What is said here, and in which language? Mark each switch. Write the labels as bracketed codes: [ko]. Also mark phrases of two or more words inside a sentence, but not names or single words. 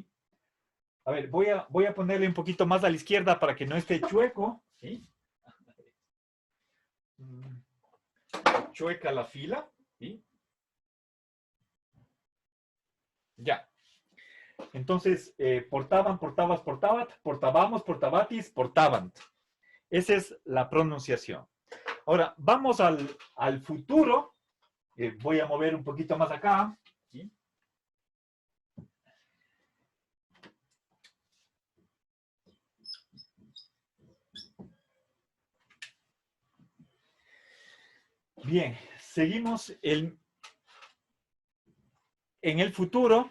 [es] A ver, voy a ponerle un poquito más a la izquierda para que no esté chueco. ¿Sí? Chueca la fila. ¿Sí? Ya. Entonces, portaban, [la] portabas, portabat, portábamos, portabatis, portabant. [es] Esa es la pronunciación. Ahora, vamos al futuro. Voy a mover un poquito más acá. ¿Sí? Bien, seguimos en el futuro.